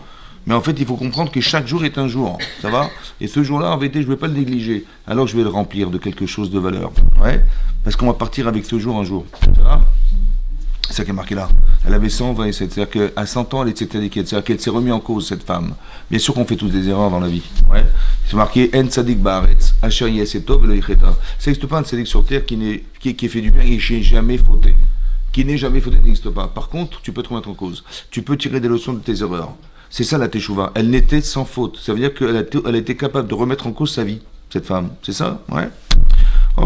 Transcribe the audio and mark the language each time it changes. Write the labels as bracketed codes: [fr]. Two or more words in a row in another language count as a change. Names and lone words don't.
[fr] Mais en fait, il faut comprendre que chaque jour est un jour, ça va? Et ce jour-là, en vérité, je ne vais pas le négliger. Alors, je vais le remplir de quelque chose de valeur, ouais? Parce qu'on va partir avec ce jour un jour, ça va? C'est ça qui est marqué là. Elle avait 127, c'est-à-dire qu'à 100 ans, elle était tzadiket, c'est-à-dire qu'elle s'est remise en cause, cette femme. Bien sûr qu'on fait tous des erreurs dans la vie, ouais? C'est marqué [he] אין צדיק בארץ אשר יעשה טוב ולא יחטא. [fr] Ça n'existe pas un tzadik sur terre qui fait du bien et qui n'est jamais fauté. Qui n'est jamais fauté n'existe pas. Par contre, tu peux te remettre en cause. Tu peux tirer des leçons de tes erreurs. C'est ça la teshuva. Elle n'était sans faute. Ça veut dire qu'elle elle a été capable de remettre en cause sa vie, cette femme. C'est ça? Ouais. Ok.